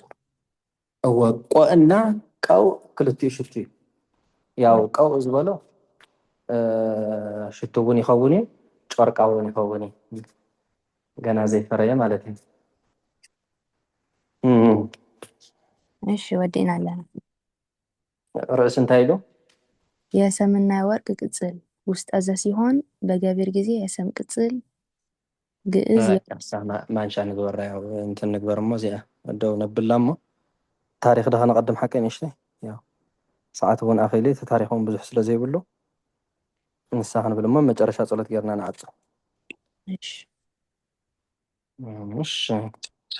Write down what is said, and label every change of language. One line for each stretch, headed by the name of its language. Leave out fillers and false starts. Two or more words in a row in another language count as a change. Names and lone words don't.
Tigrinya: እወ ቆእና ቀው ክልቲኡ ሽቱ እዩ ያው ቀው ዝበሎ ሽቱ እውን ይኸውን እዩ ጮርቃ እውን ይኸውን እዩ ገና ዘይፈረየ ማለት እዩ እሺ ወዲእና ኣለና ርዕስ እንታይ ኢሉ
Amharic: የሰምና ወርቅ ቅጽል ውስጠ ዘ ሲሆን በገቢር ጊዜ የሰም ቅጽል ግዕዝ
Tigrinya: ማንሻ ንግበራ ያው እንትን ንግበር እሞ እዚኣ ደው ነብላ እሞ ታሪክ ዳ ከነቀድም ሓቂ ንእሽተይ ያው ሰዓት እውን ኣኺሉ እቲ ታሪክ እውን ብዙሕ ስለ ዘይብሉ ንሳ ክንብል እሞ መጨረሻ ፀሎት ጌርና ንዓፅው እሺ